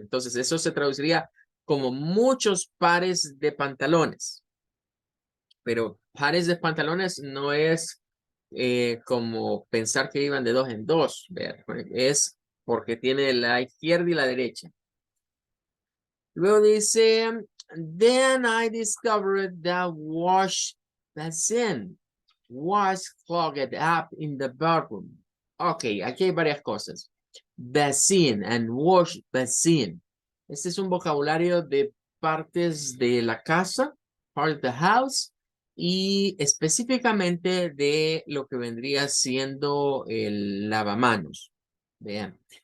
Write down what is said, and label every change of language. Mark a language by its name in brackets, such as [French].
[Spanish] Entonces, eso se traduciría como muchos pares de pantalones. Pero pares de pantalones no es como pensar que iban de dos en dos. ¿Ver? Es porque tiene la izquierda y la derecha. Luego dice, [English] then I discovered that wash basin was clogged up in the bathroom. [Spanish] Ok, aquí hay varias cosas. [English] Basin and wash basin. [Spanish] Este es un vocabulario de partes de la casa, [English] part of the house, [Spanish] y específicamente de lo que vendría siendo el lavamanos. Vean.